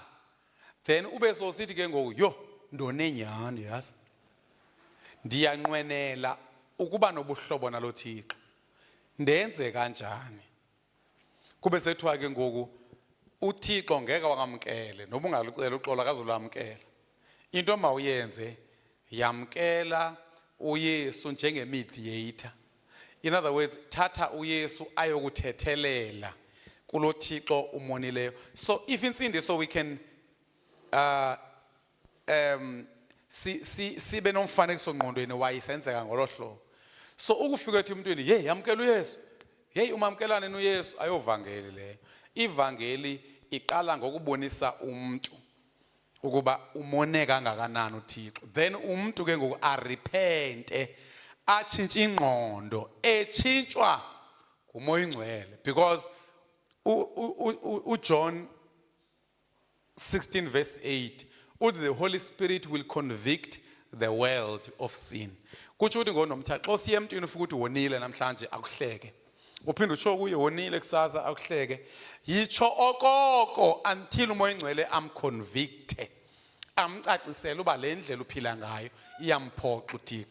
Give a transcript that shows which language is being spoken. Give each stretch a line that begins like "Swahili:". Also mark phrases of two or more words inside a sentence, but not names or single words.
Xhosa: Then ube sosithi ke ngoku yo ndone nyani, yazi ndiyanqwenela ukuba nobuhlobo nalo Thixo, ndenze kanjani. Kube sethiwa ke ngoku uThixo ngeke wakamkele noba ungalucela uxolo akazolwamkela. Into mawuyenze yamkela uYesu njengemediator.
English: In other words,
Xhosa: thatha uYesu ayokuthethelela kulo Thixo umonileyo. So if insindiso
English: we can
Xhosa: sibe nomfanekiso ngqondweni wayisenzeka ngolo hlobo. So ukufika ethi umntweni hey yamkela uYesu, hey umamkelane noYesu, ayovangeli leyo. Ivangeli iqala ngokubonisa umuntu ukuba umone kangakanani uThixo, then umuntu ke ngoku arepente, atshintshe ingqondo, etshintshwa ngumoya oyingcwele.
English: Because John 16 verse 8 uthi the Holy Spirit will convict the world of sin.
Xhosa: Kutsho ukuthi ngoNomthatha xa siye emntwini ufika ukuthi wonile namhlanje akuhleke, uphinde utsho kuye wonile kusasa akuhleke, yitsho okoko until umoya oyingcwele amconvicte, amcacisele uba le ndlela uphila ngayo iyamphoxa uThixo.